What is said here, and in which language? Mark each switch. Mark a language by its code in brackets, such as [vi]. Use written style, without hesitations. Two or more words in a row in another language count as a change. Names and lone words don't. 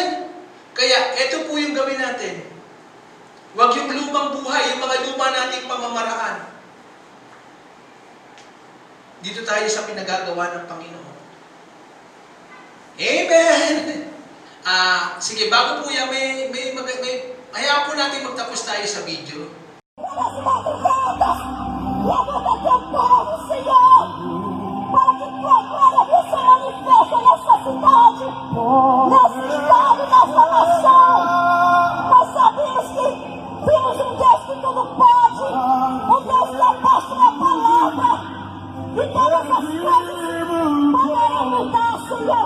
[tl] Kaya, ito po yung gawin natin. Huwag yung lumang buhay, yung mga luma nating pamamaraan. Dito tayo sa pinagagawa ng Panginoon. Amen! Sige, bago po yan, hayaan po natin magtapos tayo sa video. [pt] Para que tua glória se manifeste nessa cidade, nesse estado, nessa nação. Nós sabemos que temos um Deus que tudo pode, um Deus que aposta na palavra, e todas as coisas poderão mudar, Senhor.